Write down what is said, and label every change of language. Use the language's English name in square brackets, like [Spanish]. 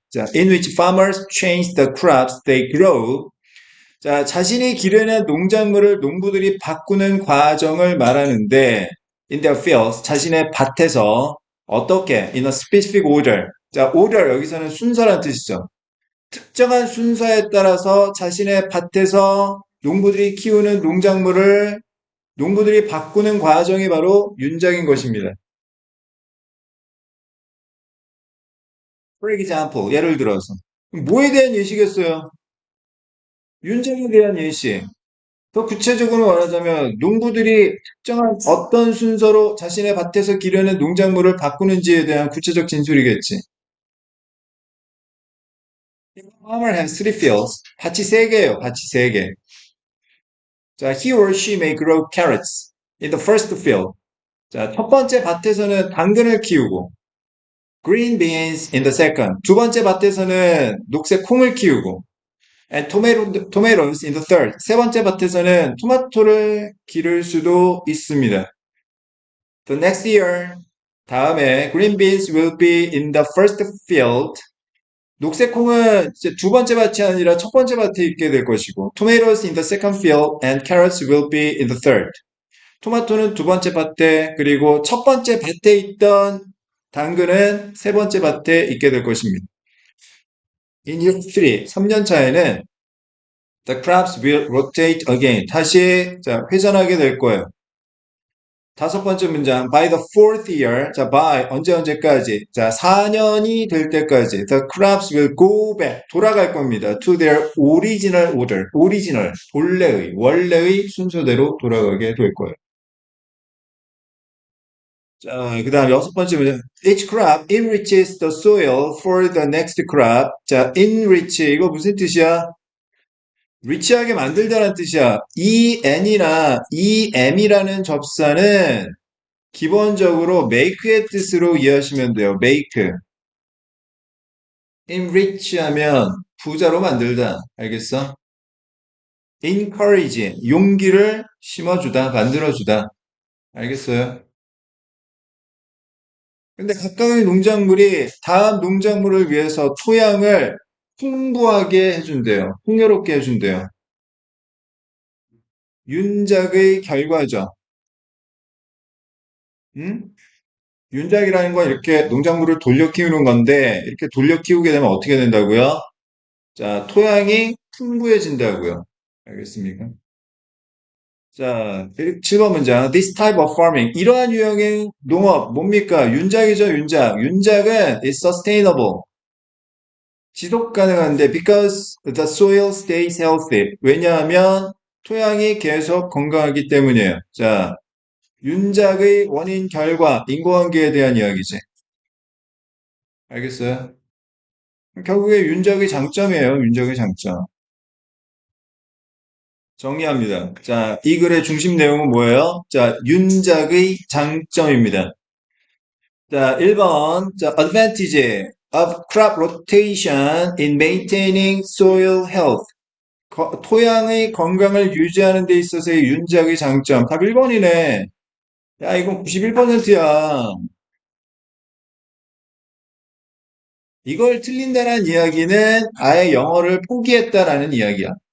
[English] 자, in which farmers change the crops they grow. [Korean] 자, 자신이 기르는 농작물을 농부들이 바꾸는 과정을 말하는데 [English] in their fields, [Korean] 자신의 밭에서 어떻게? [English] in a specific order. [Korean] 자, order 여기서는 순서란 뜻이죠. 특정한 순서에 따라서 자신의 밭에서 농부들이 키우는 농작물을 농부들이 바꾸는 과정이 바로 윤작인 것입니다. [English] For example, [Korean] 예를 들어서 뭐에 대한 예시겠어요? 윤작에 대한 예시. 더 구체적으로 말하자면 농부들이 특정한 어떤 순서로 자신의 밭에서 기르는 농작물을 바꾸는지에 대한 구체적 진술이겠지. [English] Farmer has three fields. [Korean] 밭이 세 개예요. 밭이 세 개. [English] 자, he or she may grow carrots in the first field. [Korean] 자, 첫 번째 밭에서는 당근을 키우고 [English] green beans in the second. [Korean] 두 번째 밭에서는 녹색 콩을 키우고 [English] and tomatoes in the third. [Korean] 세 번째 밭에서는 토마토를 기를 수도 있습니다. [English] The next year, 다음에 green beans will be in the first field. [Korean] 녹색 콩은 이제 두 번째 밭이 아니라 첫 번째 밭에 있게 될 것이고, [English] tomatoes in the second field and carrots will be in the third. [Korean] 토마토는 두 번째 밭에, 그리고 첫 번째 밭에 있던 당근은 세 번째 밭에 있게 될 것입니다. [English] In year 3, [Korean] 3년 차에는 [English] the crops will rotate again. [Korean] 다시 자, 회전하게 될 거예요. 다섯 번째 문장, [English] by the fourth year, [Korean] 자, by, 언제까지? 자, 4년이 될 때까지, [English] the crops will go back, [Korean] 돌아갈 겁니다. [English] to their original order, [Korean] original, 본래의, 원래의 순서대로 돌아가게 될 거예요. 자, 그 다음 여섯 번째 문장, [English] each crop enriches the soil for the next crop. [Korean] 자, enrich, 이거 무슨 뜻이야? 리치하게 만들다라는 뜻이야. en이나 em이라는 접사는 기본적으로 make의 뜻으로 이해하시면 돼요. make. enrich 하면 부자로 만들다. 알겠어? encourage, 용기를 심어주다, 만들어주다. 알겠어요? 근데 각각의 농작물이 다음 농작물을 위해서 토양을 풍부하게 해준대요. 풍요롭게 해준대요. 윤작의 결과죠. 음? 윤작이라는 건 이렇게 농작물을 돌려 키우는 건데, 이렇게 돌려 키우게 되면 어떻게 된다고요? 자, 토양이 풍부해진다고요. 알겠습니까? 자, 7번 문장. [English] This type of farming. [Korean] 이러한 유형의 농업, 뭡니까? 윤작이죠, 윤작. [English] 윤작은 is sustainable. [Korean] 지속 가능한데, [English] because the soil stays healthy. [Korean] 왜냐하면 토양이 계속 건강하기 때문이에요. 자, 윤작의 원인, 결과, 인과관계에 대한 이야기지. 알겠어요? 결국에 윤작의 장점이에요, 윤작의 장점. 정리합니다. 자, 이 글의 중심 내용은 뭐예요? 자, 윤작의 장점입니다. 자, 1번. [English] 자, advantage of crop rotation in maintaining soil health. [Korean] 토양의 건강을 유지하는 데 있어서의 윤작의 장점. 답 1번이네. 야, 이건 91%야. 이걸 틀린다는 이야기는 아예 영어를 포기했다라는 이야기야.